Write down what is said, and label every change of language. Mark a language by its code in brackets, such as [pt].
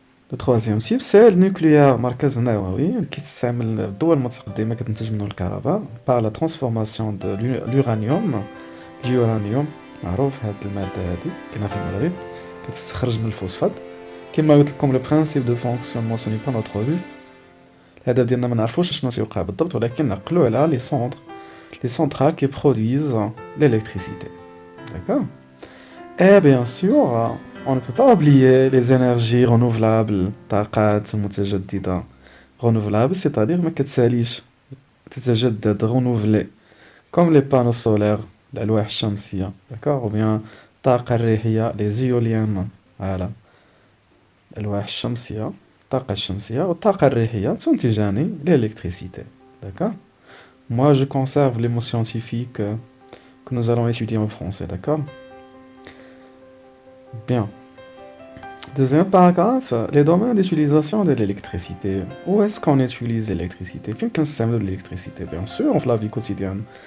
[fr] Le troisième type, c'est le nucléaire مركز نووي اللي كيستعمل الدول المتقدمة كتنتج منه الكهرباء par la transformation de l'uranium. [ar] اليورانيوم معروف هاد المادة هادي كاينة في المغرب كتستخرج من الفوسفات. كما قلت لكم لو برانسيب دو فونكسيونمون سو ني با نوتر بوت. الهدف ديالنا ما نعرفوش شنو تيوقع بالضبط ولكن نعقلوا على لي سونترال كي برودويز l'électricité. [fr] D'accord? Et bien sûr, on ne peut pas oublier les énergies renouvelables, طاقات متجددة. Renouvelable, c'est-à-dire ما كتساليش تتجدد renouvelé comme les panneaux solaires [ar] الألواح الشمسية. D'accord? [fr] Ou bien الطاقة الريحية les éoliennes. Voilà. [ar] الألواح الشمسية الطاقة الشمسية والطاقة الريحية تنتجان l'électricité. [fr] D'accord? Moi, je conserve les mots scientifiques que nous allons étudier en français. D'accord? Bien. Deuxième paragraphe, les domaines d'utilisation de l'électricité. Où est-ce qu'on utilise l'électricité? Qu'est-ce qu'un système de l'électricité? Bien sûr, dans la vie quotidienne.